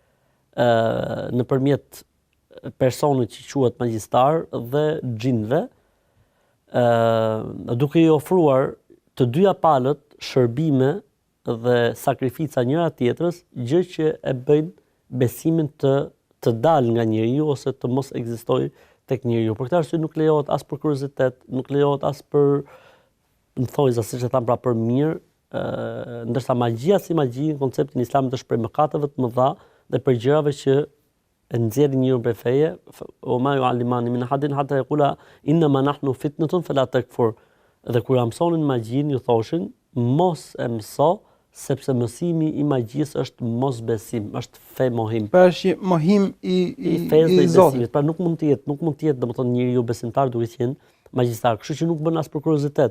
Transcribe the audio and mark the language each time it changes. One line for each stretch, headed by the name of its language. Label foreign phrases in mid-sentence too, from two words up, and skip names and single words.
Albanian: nëpërmjet personit që quhet magjistar dhe xhinëve, duke i ofruar të dyja palët shërbime dhe sakrifica njëra tjetrës, gjë që e bëjnë besimin të dalë nga njeriu ose të mos ekzistojë tek njeriu. Për këtë arsye nuk lejohet as për kuriozitet, nuk lejohet as për në thonjza, siç e tham, pra për mirë, ndërsa magjia si magji në konceptin islamit është prej mëkateve të mëdha dhe për gjërave që e nxjerrin njeriu prej feje,
Arabic: وما يعلمان من أحد حتى يقولا إنما نحن فتنة فلا تكفر.
Albanian: Dhe kur ja mësonin magjinë, ju thoshin mos e mëso, sepse mësimi i magjisë është mosbesim, është fe mohim. Pra është mohim i Zotit. Pra nuk mund të jetë domethënë njeriu besimtar duke qenë magjistar, kështu që nuk bën as për kuriozitet.